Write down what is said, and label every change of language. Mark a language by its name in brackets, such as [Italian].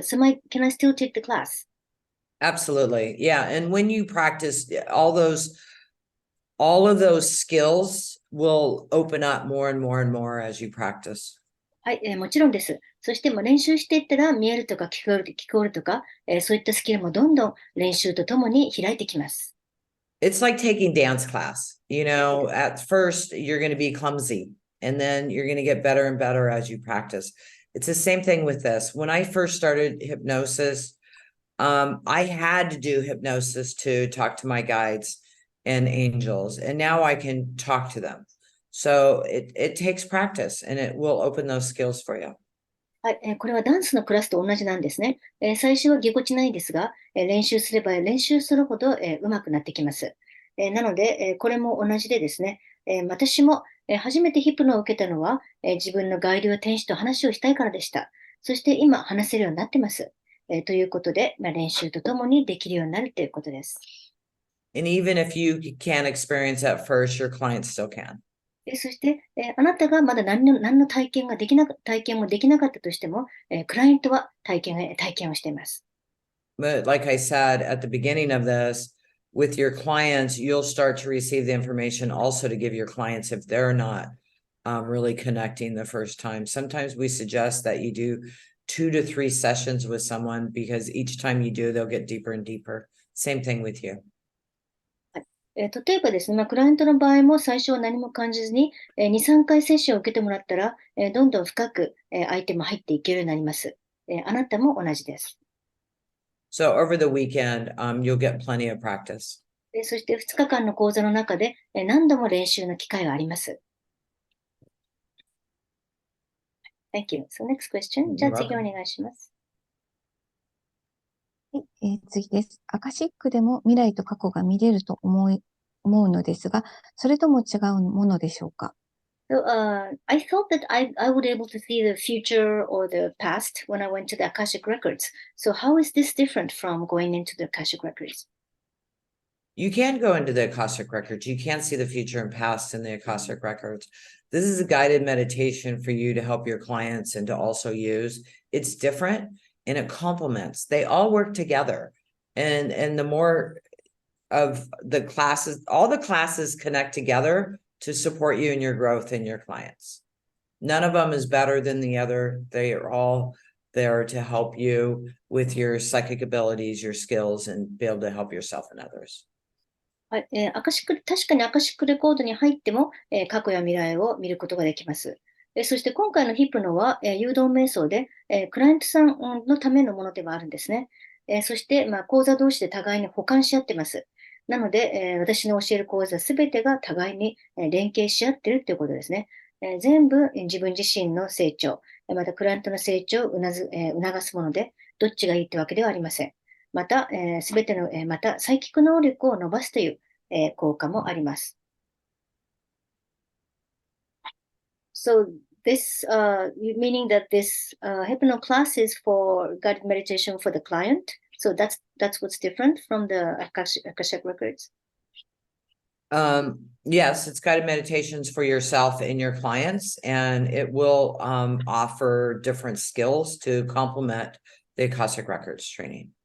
[English] But can I still take the class? Absolutely. Yeah. And when you practice all of those skills will open up more and more and more as you practice. [Japanese] はい、もちろんです。そして練習していったら見えるとか聞こえるとか、そういったスキルもどんどん練習とともに開いてきます。 [English] It's like taking dance class. At first you're going to be clumsy and then you're going to get better and better as you practice. It's the same thing with this. When I first started hypnosis, I had to do hypnosis to talk to my guides and angels, and now I can talk to them. So it takes practice and it will open those skills for you. [Japanese] はい、これはダンスのクラスと同じなんですね。最初はぎこちないですが、練習すれば練習するほど、上手くなってきます。なので、これも同じでですね、私も、初めてヒプノを受けたのは、自分のガイドや天使と話をしたいからでした。そして今話せるようになってます。ということで、練習とともにできるようになるということです。 [English] And even if you can't experience at first, your clients still can. [Japanese] そして、あなたがまだ何の体験もできなかったとしても、クライアントは体験をしています。 [English] But like I said at the beginning of this, with your clients, you'll start to receive the information also to give your clients if they're not really connecting the first time. Sometimes we suggest that you do 2 to 3 sessions with someone because each time you do, they'll get deeper and deeper. Same thing with you. [Japanese] 例えばですね、クライアントの場合も最初は何も感じずに、2、3回セッションを受けてもらったら、どんどん深く、相手も入っていけるようになります。あなたも同じです。 [English] So over the weekend, you'll get plenty of practice. [Japanese] そして2日間の講座の中で、何度も練習の機会があります。 [English] Thank you. So next question. [Japanese] じゃあ次お願いします。はい、次です。アカシックでも未来と過去が見れると思うのですが、それとも違うものでしょうか。 [English] So, I thought that I would able to see the future or the past when I went to the Akashic Records. So how is this different from going into the Akashic Records? You can go into the Akashic Records. You can see the future and past in the Akashic Records. This is a guided meditation for you to help your clients and to also use. It's different and it complements. They all work together. And the more of the classes, all the classes connect together to support you in your growth and your clients. None of them is better than the other. They are all there to help you with your psychic abilities, your skills, and be able to help yourself and others. [Japanese] はい、確かにアカシックレコードに入っても、過去や未来を見ることができます。そして今回のヒプノは、誘導瞑想で、クライアントさんのためのものではあるんですね。そして、講座同士で互いに補完し合ってます。なので、私の教える講座すべてが互いに、連携し合ってるということですね。全部、自分自身の成長、またクライアントの成長を促すもので、どっちがいいってわけではありません。また、すべての、また、サイキック能力を伸ばすという、効果もあります。 [English] So this, meaning that this hypno class is for guided meditation for the client. So that's what's different from the Akashic records. Yes, it's guided meditations for yourself and your clients, and it will offer different skills to complement the Akashic Records training.